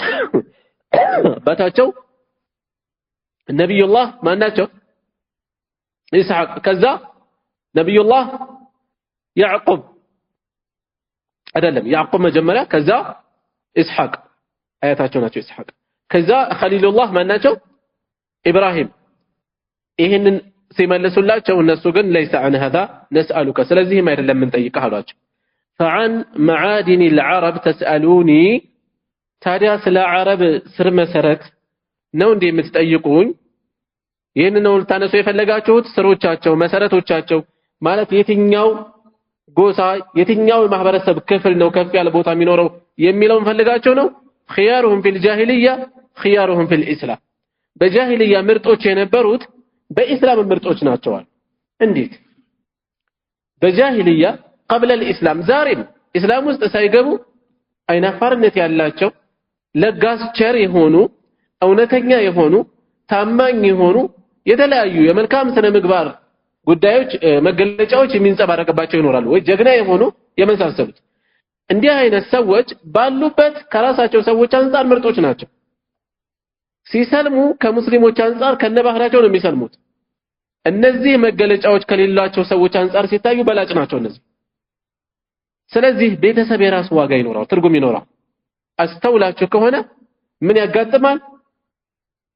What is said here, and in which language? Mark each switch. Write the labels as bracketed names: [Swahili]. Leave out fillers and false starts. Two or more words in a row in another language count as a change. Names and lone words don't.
[Amharic] ባታቸው ነብዩላህ ማን ናቸው ኢስሐቅ ከዛ ነብዩላህ ያዕቆብ አይደለም ያዕቆብ መጀመሪያ ከዛ ኢስሐቅ አያታቸው ናቸው ኢስሐቅ ከዛ ኸሊሉላህ ማን ናቸው ኢብራሂም ይሄንን ሲመልሱላቸው እነሱ ግን [Arabic] ليس عن هذا نسألك [Amharic] ስለዚህም አይደለም እንጠይቀህ አሏቸው [Arabic] فعن معادن العرب تسألوني [Amharic] ታዲያ ስለ አረብ ስር መሰረት ነው እንዴ የምትጠይቁኝ ይሄን ነው ልታነሱ የፈለጋችሁት ስሮቻቸው መሰረቶቻቸው ማለት የትኛው ጎሳ የትኛው ማህበረሰብ ክፍል ነው ከፍ ያለ ቦታ የሚኖረው የሚለውን ፈልጋቸው ነው [Arabic] خيارهم في الجاهليه خيارهم في الاسلام [Amharic] በጃሂልያ ምርጦች የነበሩት በእስላም ምርጦች ናቸዋል እንዴት በጃሂልያ [Arabic] قبل الاسلام [Amharic] ዛሬም እስላም ውስጥ ሳይገቡ አይናፋርነት ያላቸው ለጋስ ቸር የሆኑ እውነተኛ የሆኑ ታማኝ የሆኑ የተለያዩ የመልካም ስነ ምግባር ጉዳዮች መገለጫዎች የሚንጸባረቅባቸው ይኖራሉ ወይ ጀግና የሆኑ የመሳሰሉት እንዲህ አይነት ሰዎች ባሉበት ከራሳቸው ሰዎች አንፃር ምርጦች ናቸው ሲሰልሙ ከሙስሊሞች አንፃር ከነባህራቸው ነው የሚሰልሙት እነዚህ መገለጫዎች ከሌላቸው ሰዎች አንፃር ሲታዩ በላጭ ናቸው እነዚህ ስለዚህ ቤተሰብ የራሱ ዋጋ ይኖራል ትርጉም ይኖራል አስተውላችሁ ከሆነ ምን ያጋጥማል